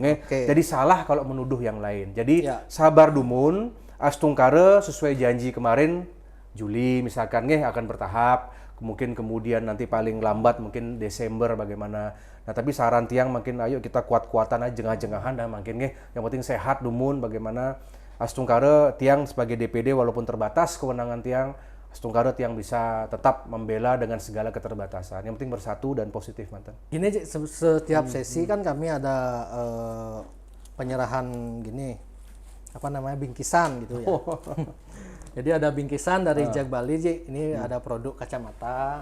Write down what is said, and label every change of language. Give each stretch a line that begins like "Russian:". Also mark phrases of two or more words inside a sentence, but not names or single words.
Indonesian: Jadi salah kalau menuduh yang lain. Jadi
Balinese: sabar dumun,
Indonesian: astungkare sesuai janji kemarin, Juli misalkan akan bertahap. Mungkin kemudian nanti paling lambat mungkin Desember bagaimana. Nah tapi saran tiang makin ayo kita kuat-kuatan aja jengah-jengahan dah makin yang penting
Balinese: sehat dumun
Indonesian: bagaimana astungkare tiang sebagai DPD walaupun terbatas kewenangan tiang astungkare tiang bisa tetap membela dengan segala keterbatasan. Yang penting bersatu dan positif mantan. Gini setiap sesi kan kami ada penyerahan bingkisan gitu ya. Jadi ada bingkisan dari Jak Bali, ini ada produk kacamata.